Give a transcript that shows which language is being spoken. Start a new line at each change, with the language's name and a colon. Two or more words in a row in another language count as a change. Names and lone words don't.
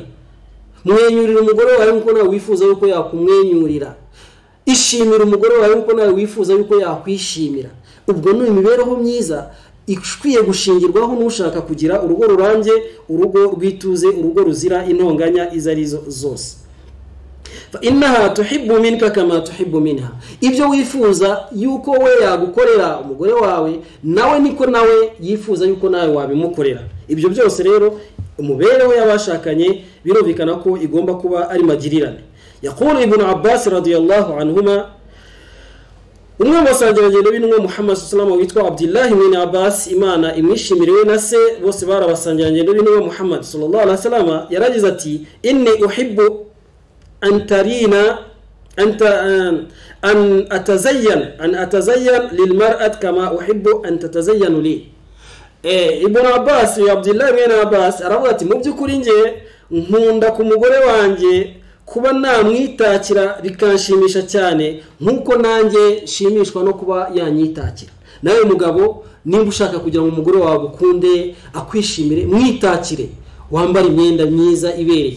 Kinyarwanda: Mwenyurira umugore wawe nkuko nawe wifuza yuko yakumwenyurira. Ishimira umugore wawe nkuko nawe wifuza yuko yakwishimira. Ubwo ni imibereho myiza ikwiye gushingirwaho n'ushaka kugira urugo rurambye, urugo rwituze, urugo ruzira intonganya izarizo zose.
Arabic: فإنها تحب منك كما تحب منها.
Kinyarwanda: Ibyo wifuza yuko we yagukorera umugore wawe, nawe niko nawe yifuza yuko nawe wabimukorera. Ibyo byose rero umubereho y'abashakanye birumvikana ko igomba kuba ari magirirane.
Arabic: يقول ابن عباس رضي الله عنهما
Kinyarwanda: umwe basangiranye n'intumwa Muhammad
Arabic: صلى الله عليه وسلم
Kinyarwanda: witwa Abdullah ibn Abbas, Imana imwishimiriwe na se bose barabasangiranye n'intumwa Muhammad
Arabic: صلى الله عليه وسلم,
Kinyarwanda: yaragize ati
Arabic: إني أحب أن ترين أن أتزين للمرأة كما أحب أن تتزين لي.
Kinyarwanda: Ibn Abbas Abdullah ibn Abbas aravuga ati mu by'ukuri nge nkunda ku mugore wanjye kuba namwitakira bikanshimisha cyane nkuko nanjye shimishwa no kuba yanyitakira. Nawe mugabo nimba ushaka kugira ngo umugore wawe ukunde akwishimire, mwitakire, wambara imyenda myiza ibereye.